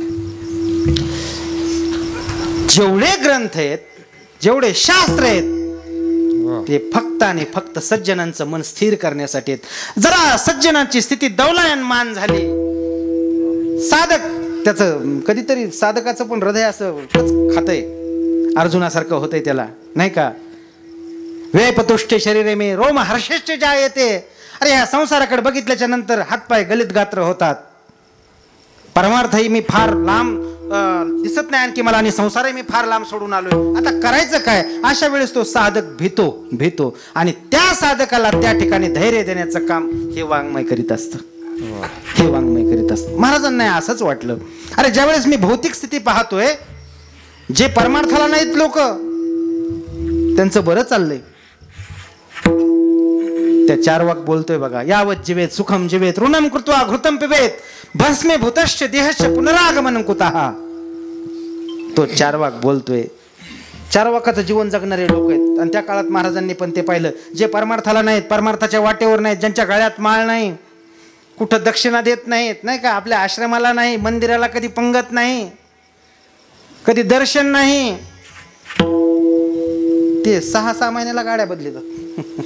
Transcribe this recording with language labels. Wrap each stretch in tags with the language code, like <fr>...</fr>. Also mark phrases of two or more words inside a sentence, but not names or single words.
<mr>जेवढे ग्रंथ आहेत, जेवढे शास्त्र आहेत, ते फक्त आणि फक्त सज्जनांचं मन स्थिर करण्यासाठी आहेत. जरा सज्जनांची स्थिती दौलायमान झाली, साधक त्याचं कधीतरी साधकाचं पण हृदय असं खातंय, अर्जुनासारखं होतंय त्याला, नाही का?</mr> <sa>वेपतुष्टे शरीरे मे रोम हर्षश्च जायते.</sa> <mr>अरे ह्या संसाराकडे बघितल्याच्या नंतर हातपाय गलित गात्र होतात. परमार्थही मी फार लांब दिसत नाही आणखी मला, आणि संसारही मी फार लांब सोडून आलोय. आता करायचं काय? अशा वेळेस तो साधक भीतो आणि त्या साधकाला त्या ठिकाणी धैर्य देण्याचं काम हे वाङ्मय करीत असतं. हे वाङ्मय करीत असतं. महाराजांना असंच वाटलं, अरे ज्यावेळेस मी भौतिक स्थिती पाहतोय, जे परमार्थाला नाहीत लोक, त्यांचं बरं चाललंय. त्या 4 वाक बोलतोय बघा,</mr> <sa>यावत जीवेत सुखम जीवेत ऋणम कृत्वा घृतम पिबेत भस्मे भूतश्च देहश्च पुनरागमनं कुतः.</sa> <mr>तो 4 वाक बोलतोय. 4 वाकाचं जीवन जगणारे लोक आहेत. आणि त्या काळात महाराजांनी पण ते पाहिलं, जे परमार्थाला नाहीत, परमार्थाच्या वाटेवर नाहीत, ज्यांच्या गळ्यात माळ नाही, कुठं दक्षिणा देत नाहीत, नाही का, आपल्या आश्रमाला नाही, मंदिराला कधी पंगत नाही, कधी दर्शन नाही, ते 6-6 महिन्याला गाड्या बदलतात.</mr>